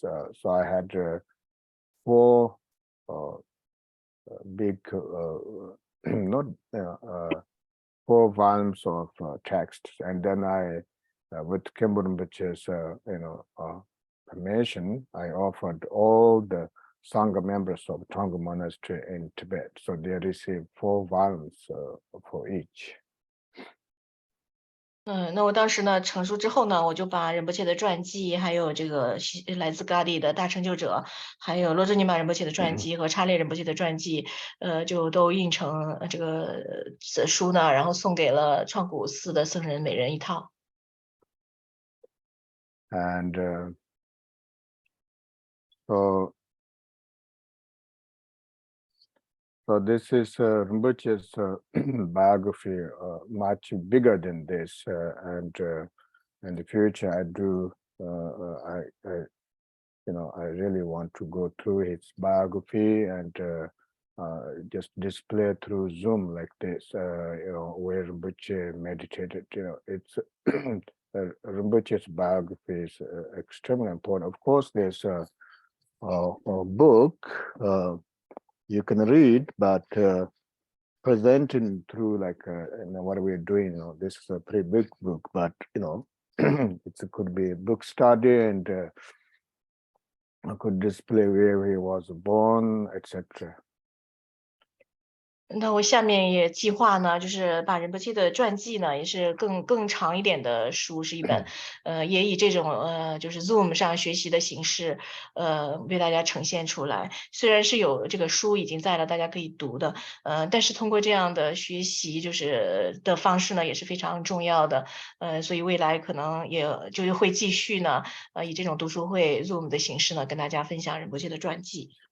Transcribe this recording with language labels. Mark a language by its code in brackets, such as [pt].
[en] So I had 4 big, not 4 volumes of texts, and then I, with Khenpo Rinpoche's, you know, permission, I offered all the Sangha members of Tongpa Monastery in Tibet. So they received 4 volumes for each. [zh] 那我当时呢成书之后呢，我就把仁波切的传记，还有这个来自噶地的大成就者，还有罗遮尼玛仁波切的传记和查列仁波切的传记，就都印成这个书呢，然后送给了创古寺的僧人每人一套。 [en] And so this is Rinpoche's biography, much bigger than this, and in the future I do, I you know, I really want to go through his biography and just display through Zoom like this, you know, where Rinpoche meditated. You know, it's Rinpoche's biography is extremely important. Of course, there's a book you can read, but presenting through like you know, what we're doing, you know, this is a pretty big book, but you know, it could be a book study, and I could display where he was born, etc. [zh] 那我下面也计划呢，就是把仁波切的传记呢，也是更长一点的书，是一本，也以这种就是 Zoom 上学习的形式，为大家呈现出来。虽然是有这个书已经在了，大家可以读的，但是通过这样的学习就是的方式呢，也是非常重要的，所以未来可能也就是会继续呢，以这种读书会 Zoom 的形式呢，跟大家分享仁波切的传记。